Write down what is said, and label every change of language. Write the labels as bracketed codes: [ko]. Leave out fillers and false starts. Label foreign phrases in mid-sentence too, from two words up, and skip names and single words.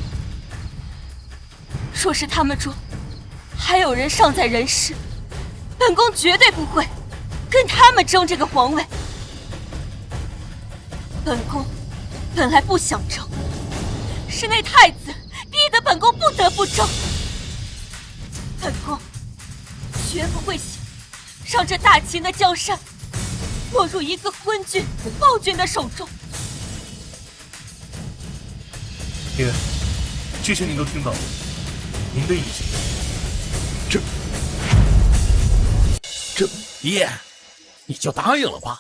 [zh] 若是他們中還有人尚在人世，本宮絕對不會跟他們爭這個皇位。本宮本來不想爭，是那太子逼得本宮不得不爭。本宮絕不會想讓這大秦的江山落入一個昏君、暴君的手中。爹，這些您都聽到了，您的意見？這爹，你就答應了吧。